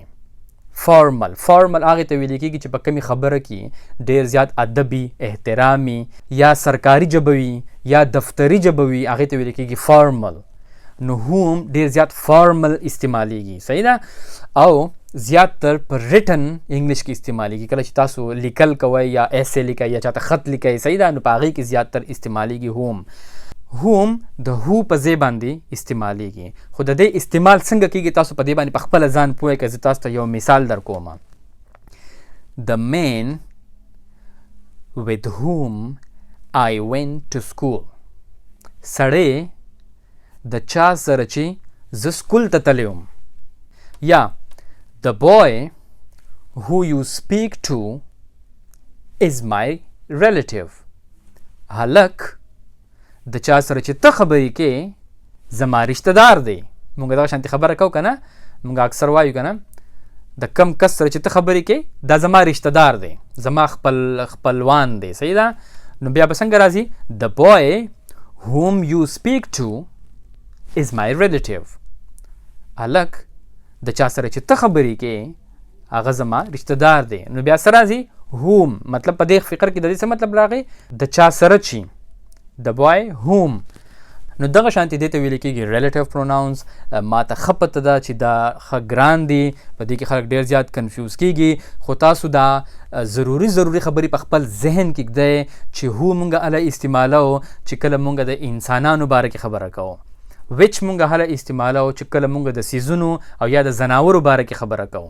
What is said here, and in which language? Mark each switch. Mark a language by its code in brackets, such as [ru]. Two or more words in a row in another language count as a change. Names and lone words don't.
[ps] فارمل هغې ته ویل کېږي چې په کمې خبره کې ډېر زیات ادبي، احترامي یا سرکاري ژبه وي یا دفتري ژبه وي، هغې ته ویل کېږي فارمل. نو whom ډېر زیات فارمل استعمالیږي. صحیح ده؟ او زیاتر پر [en] written English [ps] کې استعمالیږي. کله چې تاسو لیکل کوئ یا ایسے لیکئ یا چاته خط لیکئ، صحیح ده؟ نو په هغې کې زیاتر استعمالیږي whom. whom د who په ځای باندې استعمالیږي. خو د دې استعمال څنګه کېږي تاسو په دې باندې په خپله ځان پوهئ. که زه تاسو ته یو مثال در کوم. [en] The man with whom I went to school. [ps] سړی د چا سره چې زه سکول ته تللی وم. [en] یا The boy who you speak to is my relative. [ps] هلک د چا سره چې ته خبرې کې زما رشته دار دی. مونږ دغه شانتې خبره کوو که نه؟ مونږ اکثر وایو که نه د کم کس سره چې ته خبرې کې دا زما رشته دار دی، زما خپلوان دی. صحیح ده؟ نو بیا به څنګه راځي [en] the boy whom you speak to is my relative. [ps] هلک د چا سره چې ته خبرې کې هغه زما رشته دار دی. نو بیا سره راځي whom، مطلب په دې فقر کې د دې څه مطلب راغی د چا سره چې [en] the boy whom. [ps] نو دغه شانتي دې ته ویل کېږي [en] relative pronouns. [ps] ما ته ښه پته ده چې دا ښه ګران دي، په دې کې خلک ډېر زیات کنفیوز کېږي، خو تاسو دا ضروري خبرې په خپل ذهن کې ږدئ چې هو مونږ هله استعمالو چې کله مونږ د انسانانو باره کې خبره کوو، which مونږ هله استعمالو چې کله مونږ د سیزونو او یا د زناورو باره کې خبره کوو.